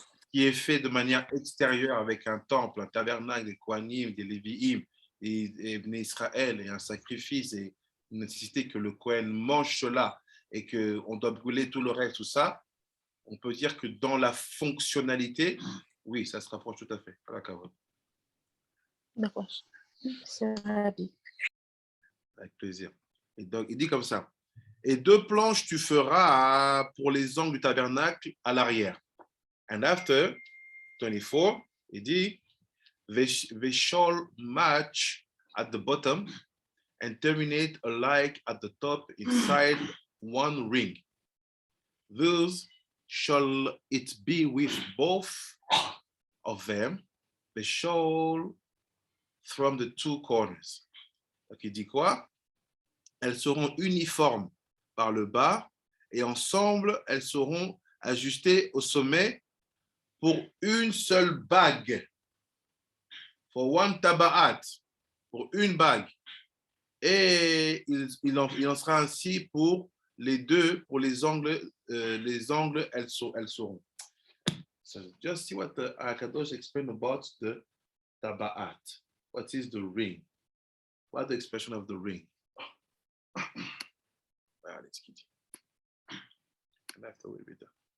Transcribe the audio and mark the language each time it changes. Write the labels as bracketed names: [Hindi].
[French] ce qui est fait de manière extérieure avec un temple, un tabernacle, des Kohanim, des Lévi'im, et Israël, et un sacrifice, et une nécessité que le Kohen mange cela, et qu'on doit brûler tout le reste, tout ça, on peut dire que dans la fonctionnalité, oui, ça se rapproche tout à fait. D'accord. C'est rapide. Avec plaisir. Et donc, il dit comme ça. Et 2 planches tu feras pour les angles du tabernacle à l'arrière. [English] And after 24, [French] il dit, [English] they shall match at the bottom and terminate alike at the top inside 1 ring. Thus shall it be with both of them. They shall from the 2 corners. [French] Donc, il dit quoi? Elles seront uniformes par le bas et ensemble, elles seront ajustées au sommet pour une seule bague. [English] For 1 taba'at, [French] pour une bague. Et il en sera ainsi pour les 2, pour les angles, elles seront. [English] So just see what the Akadosh explained about the taba'at. What is the ring? What is the expression of the ring? Let's get it. And after we'll be done.